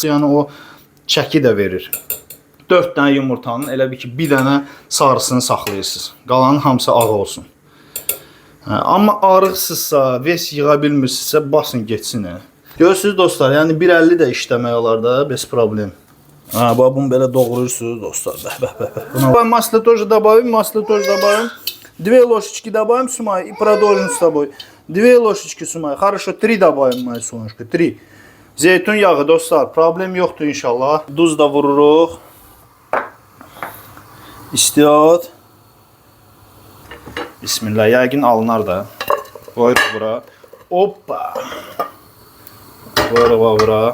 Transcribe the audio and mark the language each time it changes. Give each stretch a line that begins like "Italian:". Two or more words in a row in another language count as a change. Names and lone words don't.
Azerbaijani: Yəni o çəki də verir. 4 dənə yumurtanın elə bir ki, bir dənə sarısını saxlayırsınız. Qalanın hamısı ağ olsun. Amma arıqsızsa, ves yığa bilmirsinizsə, basın geçsin. Görürsünüz dostlar, yəni 1.50 də işləmək olar da,
Russian: без проблем.
Azerbaijani: Bunu belə doğrayırsınız dostlar.
Russian: Масло тоже добавим, 2 ложечки добавим, Сумай, и продолжим с тобой. 2 ложечки, Сумай. Хорошо, 3 добавим, моя солнышко, 3.
Azerbaijani: Zeytun yağı dostlar, problem yoxdur inşallah. Duz da vururuq. İstiyat. Bismillah, yəqin alınar da. Qoyuruq bura. Hoppa. Qoyuruq bura.